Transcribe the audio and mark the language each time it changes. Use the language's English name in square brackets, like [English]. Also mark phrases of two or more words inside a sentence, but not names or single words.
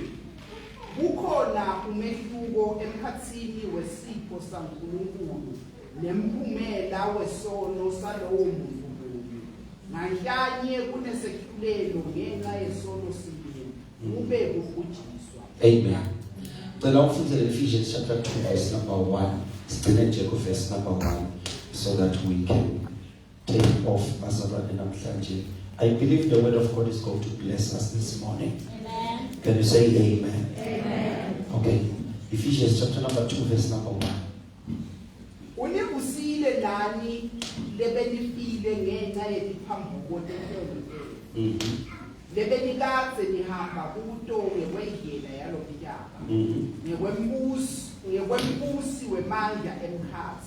[Swati] Kukhona umehluko emkhatsini wesipho saNkulunkulu nemphumela wesono salowo muntu munye. Nganhlanye kunesehlulelo ngenxa yesono sinye kube kubhujiswa. Amen. Cela ufundele [English] Ephesians chapter 2 verse number 1. [Swati] Sigcine nje ku [English] verse number 1 so that we can take off [Swati] bazalwane namhlanje. [English] I believe the word of God is going to bless us this morning. Amen. Can you say amen? Amen. Okay. Ephesians chapter number 2 verse number 1. [Swati] Unibusile nani lebenifile ngenxa yetiphambuko tenhlelo. Lebenikadze nihamba kuto ngekwendlela yalomnyaka. Ngekwembusi wemandla emkhathi.